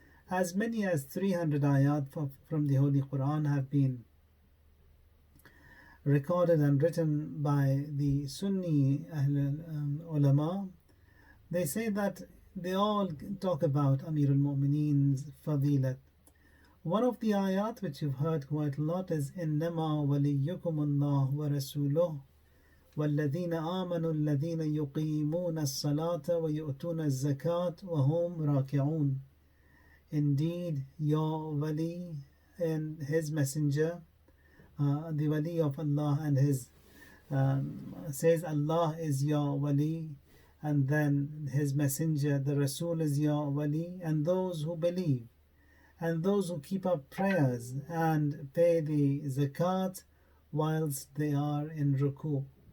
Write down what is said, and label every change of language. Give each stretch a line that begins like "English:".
English: As many as 300 ayat from the Holy Quran have been recorded and written by the Sunni ulama. They say that they all talk about Amir al-Mu'mineen's fadilat. One of the ayat which you've heard quite a lot is
Arabic: إِنَّمَا وَلِيُّكُمُ اللَّهُ وَرَسُولُهُ وَالَّذِينَ آمَنُوا الَّذِينَ يُقِيمُونَ الصَّلَاةَ وَيُؤْتُونَ الزَّكَاةَ وَهُمْ رَاكِعُونَ.
English: Indeed, your wali and his messenger, the wali of Allah and his, says Allah is your wali, and then his messenger, the Rasul, is your wali, and those who believe, and those who keep up prayers and pay the zakat whilst they are in ruku.